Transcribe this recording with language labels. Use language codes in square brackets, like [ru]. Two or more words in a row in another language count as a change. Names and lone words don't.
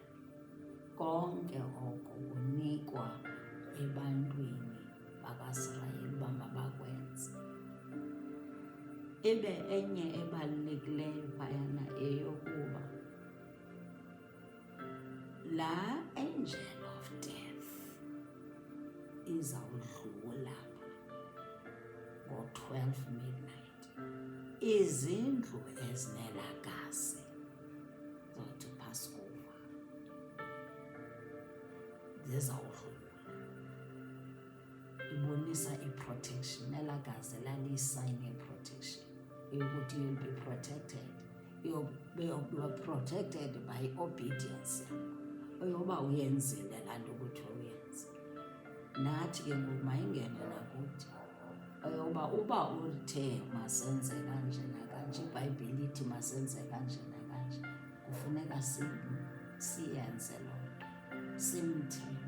[xh] Konke oko kunikwa ebantwini bakaIsrayeli uba mabakwenze. Ibe enye ebalulekileyo phayana eyokuba la [en] angel of death [xh] izawudlula ngo-12 midnight. Izindlu ezinelagazi zothi Passover zizawudlula. Ibonisa i-protection. Elagazi laliyisayini ye-protection yokuthi [en] you'll be protected. You'll be protected by obedience [xh] yakho, yoba uyenzile laa nto ukuthi uyenze. Nathi ke ngoku mayingene nakuthi yoba uba uthe masenze kanje nakanje, iBhayibhile ithi masenze kanje nakanje, kufuneka siyenze loo nto, simthembe.